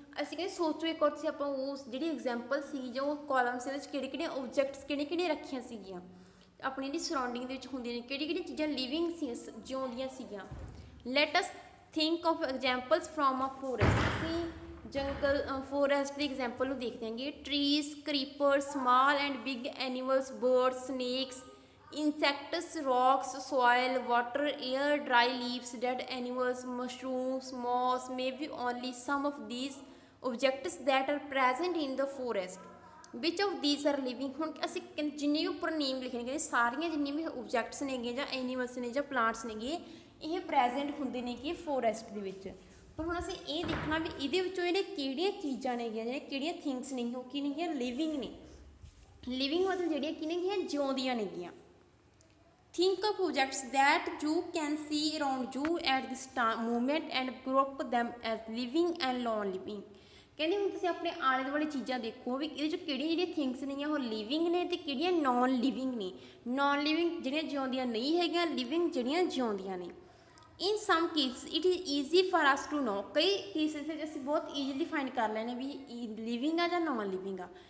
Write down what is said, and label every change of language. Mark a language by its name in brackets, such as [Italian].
[Punjabi] ਅਸੀਂ ਕਹਿੰਦੇ ਸੋਚੋ ਇੱਕ ਵਾਰ ਤੁਸੀਂ ਆਪਾਂ ਉਸ ਜਿਹੜੀ ਐਗਜ਼ਾਮਪਲ ਸੀ ਜੋ ਕਾਲਮਸ ਦੇ ਵਿੱਚ ਕਿਹੜੇ ਕਿਹੜੇ ਓਬਜੈਕਟਸ ਕਿਹੜੇ ਕਿਹੜੇ ਰੱਖੀਆਂ ਸੀਗੀਆਂ ਆਪਣੀ ਜਿਹੜੀ ਸਰਾਊਂਡਿੰਗ ਦੇ ਵਿੱਚ ਹੁੰਦੀਆਂ ਨੇ, ਕਿਹੜੀ ਕਿਹੜੀ ਚੀਜ਼ਾਂ ਲਿਵਿੰਗ ਸੀ, ਜਿਉਂਦੀਆਂ ਸੀਗੀਆਂ। [English] Let us think of examples from a forest. [Punjabi] ਅਸੀਂ ਜੰਗਲ ਫੋਰੈਸਟ ਦੀ ਐਗਜ਼ਾਮਪਲ ਨੂੰ ਦੇਖਦੇ ਹਾਂਗੇ। [English] Trees, creeper, small and big animals, birds, snakes, insects, rocks, soil, water, air, dry leaves, dead animals, mushrooms, moss may be only some of these objects that are present in the forest. Which of these are living? [Punjabi] ਹੁਣ ਅਸੀਂ ਜਿੰਨੇ ਵੀ ਉੱਪਰ ਨੇਮ ਲਿਖੇ ਨੇ ਸਾਰੀਆਂ ਜਿੰਨੀਆਂ ਵੀ objects ਨੇਗੀਆਂ ਜਾਂ ਐਨੀਮਲਸ ਨੇ ਜਾਂ ਪਲਾਂਟਸ ਨੇਗੇ ਇਹ ਪ੍ਰੈਜ਼ੈਂਟ ਹੁੰਦੇ ਨੇ ਕਿ ਫੋਰੈਸਟ ਦੇ ਵਿੱਚ। ਪਰ ਹੁਣ ਅਸੀਂ ਇਹ ਦੇਖਣਾ ਵੀ ਇਹਦੇ ਵਿੱਚੋਂ ਜਿਹੜੇ ਕਿਹੜੀਆਂ ਚੀਜ਼ਾਂ ਨੇਗੀਆਂ ਜਿਹੜੀਆਂ ਕਿਹੜੀਆਂ ਥਿੰਗਸ ਨੇਗੀਆਂ ਉਹ ਕੀ ਨੇਗੀਆਂ ਲਿਵਿੰਗ ਨੇ। ਲਿਵਿੰਗ ਮਤਲਬ ਜਿਹੜੀਆਂ ਕੀ ਨੇਗੀਆਂ ਜਿਉਂਦੀਆਂ ਨੇਗੀਆਂ। [English] Think of objects that you can see around you at this moment and group them as living and non-living. [Punjabi] ਕਹਿੰਦੇ ਹੁਣ ਤੁਸੀਂ ਆਪਣੇ ਆਲੇ ਦੁਆਲੇ ਚੀਜ਼ਾਂ ਦੇਖੋ ਵੀ ਇਹਦੇ 'ਚ ਕਿਹੜੀਆਂ ਜਿਹੜੀਆਂ ਥਿੰਗਸ ਨੇਗੀਆਂ ਉਹ ਲਿਵਿੰਗ ਨੇ ਅਤੇ ਕਿਹੜੀਆਂ ਨੋਨ ਲਿਵਿੰਗ ਨੇ। ਨੋਨ ਲਿਵਿੰਗ ਜਿਹੜੀਆਂ ਜਿਉਂਦੀਆਂ ਨਹੀਂ ਹੈਗੀਆਂ, ਲਿਵਿੰਗ ਜਿਹੜੀਆਂ ਜਿਉਂਦੀਆਂ ਨੇ। [English] In some case it is easy for us to know. [Punjabi] ਕਈ ਕੇਸਿਸ ਵਿੱਚ ਅਸੀਂ ਬਹੁਤ ਈਜ਼ੀਲੀ ਫਾਈਂਡ ਕਰ ਲੈਂਦੇ ਵੀ ਲਿਵਿੰਗ ਆ ਜਾਂ ਨੋਨ ਲਿਵਿੰਗ ਆ।